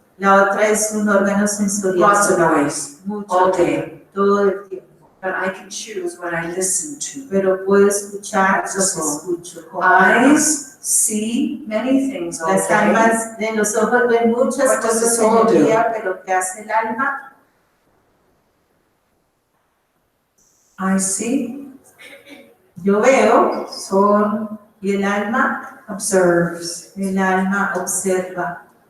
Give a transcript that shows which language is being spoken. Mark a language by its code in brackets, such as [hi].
[es] la otra es un órgano sensorial. [en] Lots of noise [es] Mucho, [en] all day. [es] todo el tiempo. [en] But I can choose what I listen to. [es] Pero puedo escuchar lo que [en] So, [es] escucho. Como alma. [en] Eyes see many things all [es] Las [en] day. [es] almas de los ojos ven muchas [en] What does the [es] cosas [en] soul [es] en el [en] do? [es] día, pero ¿qué hace el alma? [en] I see, [es] Yo veo [en] soul [es] y el alma observa.